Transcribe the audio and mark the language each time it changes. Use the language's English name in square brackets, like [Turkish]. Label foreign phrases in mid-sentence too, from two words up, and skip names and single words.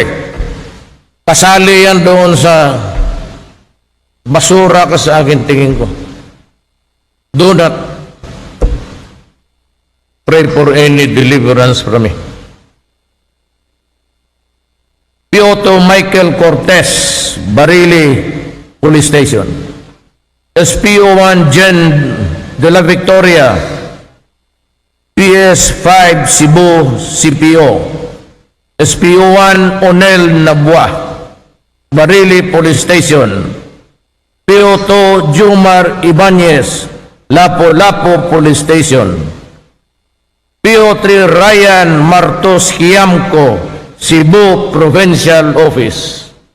[Filipino] Kasali yan doon sa basura ka sa akin, tingin ko. [English] Do not pray for any deliverance from me. Piotr Michael Cortez, Barili Police Station. SPO1 Jen de la Victoria, PS5 Cebu CPO. SPO1 Onel Nabua, Barili Police Station. PO2 Jumar Ibanez, Lapu-Lapu Police Station. PO3 Ryan Martos Hiamco, Cebu Provincial Office.